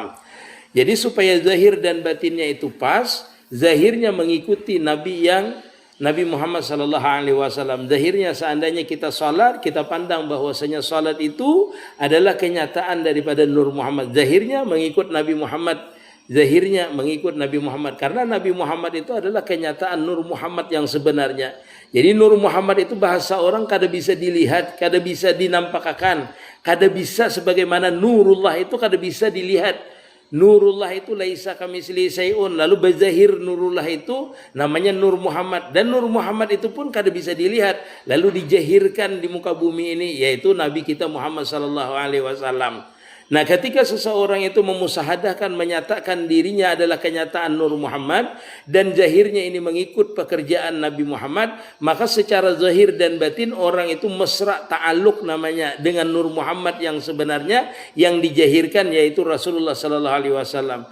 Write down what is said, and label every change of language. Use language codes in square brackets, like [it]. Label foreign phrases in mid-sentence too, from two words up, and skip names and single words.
[id] Jadi supaya zahir dan batinnya itu pas, zahirnya mengikuti Nabi Muhammad [ar] sallallahu alaihi wasallam. [id] Zahirnya seandainya kita salat, kita pandang bahwasanya salat itu adalah kenyataan daripada Nur Muhammad. Zahirnya mengikut Nabi Muhammad. Zahirnya mengikut Nabi Muhammad, karena Nabi Muhammad itu adalah kenyataan Nur Muhammad yang sebenarnya. Jadi Nur Muhammad itu bahasa orang [bjn] kada bisa dilihat, kada bisa dinampakkan, kada bisa [id] sebagaimana Nurullah itu [bjn] kada bisa dilihat. [id] Nurullah itu [ar] laisa kamitslihi syai'un. [id] Lalu bazahir Nurullah itu namanya Nur Muhammad. Dan Nur Muhammad itu pun [bjn] kada bisa dilihat. [id] Lalu dijahirkan di muka bumi ini, yaitu Nabi kita Muhammad [ar] sallallahu alaihi wasallam. [id] Nah, ketika seseorang itu memusahadahkan, menyatakan dirinya adalah kenyataan Nur Muhammad dan zahirnya ini mengikut pekerjaan Nabi Muhammad, maka secara zahir dan batin orang itu mesra ta'aluk namanya dengan Nur Muhammad yang sebenarnya yang dijahirkan, yaitu Rasulullah [ar] sallallahu alaihi wasallam.